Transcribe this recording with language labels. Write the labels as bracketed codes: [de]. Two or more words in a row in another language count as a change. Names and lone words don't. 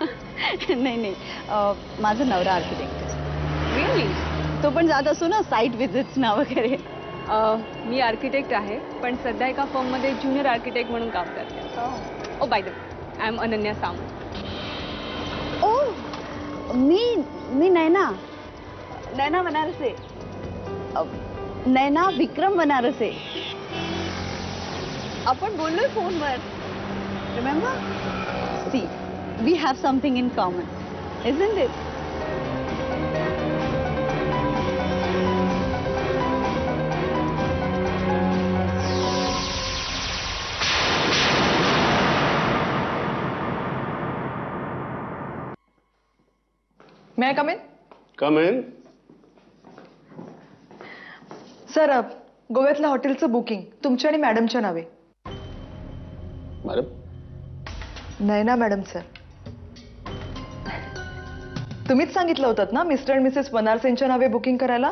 [mr] नाही माझं नवरा आर्किटेक्ट. रिअली? तो पण जात असतो ना [en] site visitsना [mr] वगैरे. मी आर्किटेक्ट आहे, पण सध्या एका फर्ममध्ये [en] junior architect [mr] म्हणून काम करते. [en] Oh by the way, I am अनन्या सावंत. [mr] ओ मी नैना बनारसे. नैना विक्रम बनारसे. आपण बोललोय फोनवर. रिमेंबर? [en] See we have something in common, isn't it? May I come in? Come in. [mr] सर, गोव्यातल्या हॉटेलचं बुकिंग तुमच्या आणि मॅडमच्या नावे. मॅडम? नैना मॅडम सर. तुम्हीच सांगितलं होतं ना [en] Mister and Missus [mr] बनारसेंच्या नावे बुकिंग करायला?